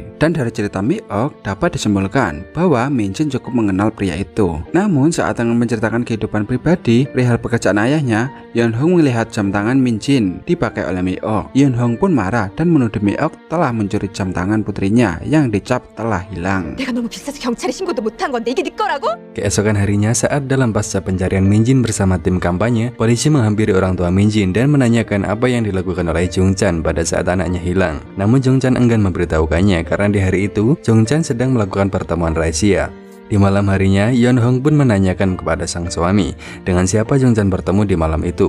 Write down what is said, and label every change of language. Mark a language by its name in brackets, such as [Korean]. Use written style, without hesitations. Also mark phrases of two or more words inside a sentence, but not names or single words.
[Indonesian] Dan dari cerita Mi-ok dapat disimpulkan bahwa Min Jin cukup mengenal pria itu. Namun saat tengah menceritakan kehidupan pribadi perihal pekerjaan ayahnya, Yeon Hong melihat jam tangan Min Jin dipakai oleh Mi-ok. Yeon Hong pun marah dan menuduh Mi-ok telah mencuri jam tangan putrinya yang dicap telah hilang. [Korean] 내가 너무 비싸서 경찰에 신고도 못한 건데 이게 네 거라고? [Indonesian] Keesokan harinya saat dalam pasca pencarian Min Jin bersama tim kampanye, polisi menghampiri orang tua Min Jin dan menanyakan apa yang dilakukan oleh Jung Chan pada saat anaknya hilang. Namun Jung Chan enggan memberitahukannya karena di hari itu Jung Chan sedang melakukan pertemuan rahasia. Di malam harinya, Yeon Hong pun menanyakan kepada sang suami dengan siapa Jong Chan bertemu di malam itu.